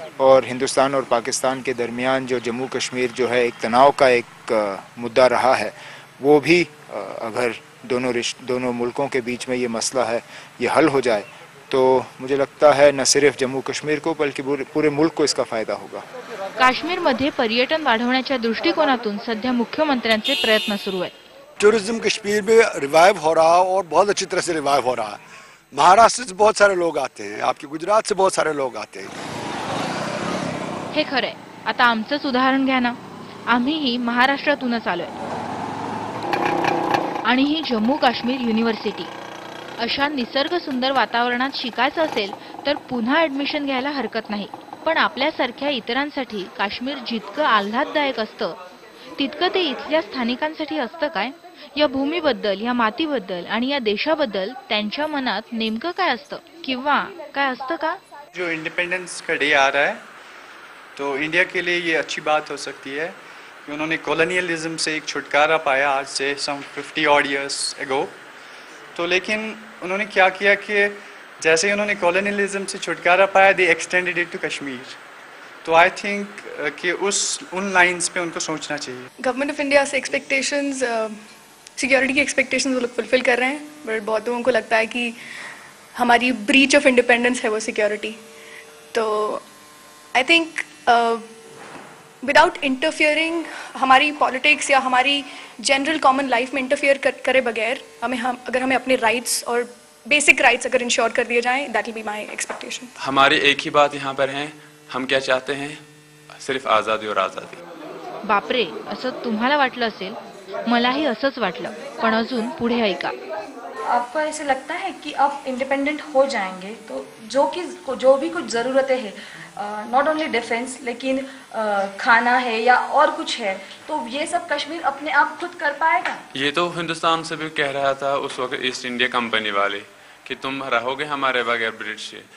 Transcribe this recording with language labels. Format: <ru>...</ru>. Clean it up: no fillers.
<hi>और हिंदुस्तान और पाकिस्तान के दरमियान जो जम्मू कश्मीर जो है एक तनाव का एक मुद्दा रहा है, वो भी अगर दोनों मुल्कों के बीच में ये मसला है ये हल हो जाए तो मुझे लगता है न सिर्फ जम्मू कश्मीर को बल्कि पूरे मुल्क को इसका फ़ायदा होगा.</hi> <mr>काश्मीरमध्ये पर्यटन वाढवण्याच्या दृष्टिकोनातून सध्या मुख्यमंत्र्यांचे प्रयत्न सुरू आहेत.</mr> <hi>टूरिज्म कश्मीर में रिवाइव हो रहा है और बहुत अच्छी तरह से रिवाइव हो रहा है. महाराष्ट्र से बहुत सारे लोग आते हैं, आपके गुजरात से बहुत सारे लोग आते हैं.</hi> <mr>हे खरंय. आता आमचंच उदाहरण घ्या ना. आम्हीही महाराष्ट्रातूनच आलोय आणि ही जम्मू काश्मीर युनिव्हर्सिटी. अशा निसर्ग सुंदर वातावरणात शिकायचं असेल तर पुन्हा ऍडमिशन घ्यायला हरकत नाही. पण आपल्यासारख्या इतरांसाठी काश्मीर जितकं आल्हाददायक असतं तितकं ते इथल्या स्थानिकांसाठी असतं काय? या भूमीबद्दल, या मातीबद्दल आणि या देशाबद्दल त्यांच्या मनात नेमकं काय असतं किंवा काय असतं का?</mr> <hi>जो इंडिपेंडेंस का डे आ रहा है तो इंडिया के लिए ये अच्छी बात हो सकती है कि उन्होंने कॉलोनियलिज्म से एक छुटकारा पाया आज से</hi> <en>Some 50 odd years ago.</en> <hi>तो लेकिन उन्होंने क्या किया कि जैसे ही उन्होंने कॉलोनियलिज्म से छुटकारा पाया</hi> <en>They extended it to Kashmir.</en> <hi>तो</hi> <en>I think</en> <hi>कि उन लाइंस पे उनको सोचना चाहिए. गवर्नमेंट ऑफ इंडिया से एक्सपेक्टेशंस, सिक्योरिटी की एक्सपेक्टेशंस वो लोग फुलफिल कर रहे हैं, बट बहुत लोगों को लगता है कि हमारी ब्रीच ऑफ इंडिपेंडेंस है वो सिक्योरिटी. तो</hi> <en>I think</en> <hi>विदाउट इंटरफियरिंग हमारी पॉलिटिक्स या हमारी जनरल कॉमन लाइफ में इंटरफियर करे बगैर अगर हमें अपने राइट्स और बेसिक राइट्स अगर इंश्योर कर दिए जाएं,</hi> <en>That will be my expectation.</en> <hi>हमारी एक ही बात यहाँ पर है, हम क्या चाहते हैं? सिर्फ आज़ादी और आज़ादी.</hi> <mr>बापरे, असं तुम्हाला वाटलं असेल, मलाही असंच वाटलं. पण अजून पुढे ऐका.</mr> <hi>आपको ऐसे लगता है कि अब इंडिपेंडेंट हो जाएंगे तो जो भी कुछ ज़रूरतें हैं,</hi> <en>not only defence</en> <hi>लेकिन खाना है या और कुछ है, तो ये सब कश्मीर अपने आप खुद कर पाएगा? ये तो हिंदुस्तान से भी कह रहा था उस वक्त ईस्ट इंडिया कंपनी वाले कि तुम रहोगे हमारे बगैर ब्रिटिश से.</hi>